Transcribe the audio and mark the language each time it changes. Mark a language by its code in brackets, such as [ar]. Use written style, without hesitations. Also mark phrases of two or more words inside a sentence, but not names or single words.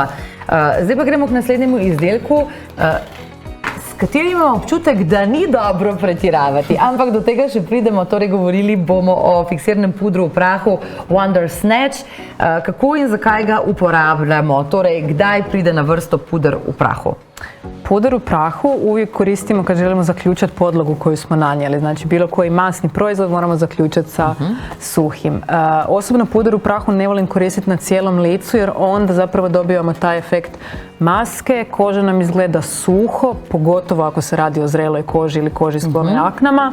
[sl] Zdaj pa gremo k naslednjemu izdelku, s katerim imamo občutek, da ni dobro pretiravati, ampak do tega še pridemo, torej govorili bomo o fiksiranem pudru v prahu Wonder Snatch, kako in zakaj ga uporabljamo, torej kdaj pride na vrsto puder v prahu. [hr] Puder u prahu uvijek koristimo kad želimo zaključati podlogu koju smo nanijeli. Znači bilo koji masni proizvod moramo zaključati sa suhim. Osobno puder u prahu ne volim koristiti na cijelom licu jer onda zapravo dobivamo taj efekt maske. Koža nam izgleda suho, pogotovo ako se radi o zreloj koži ili koži s plovim aknama.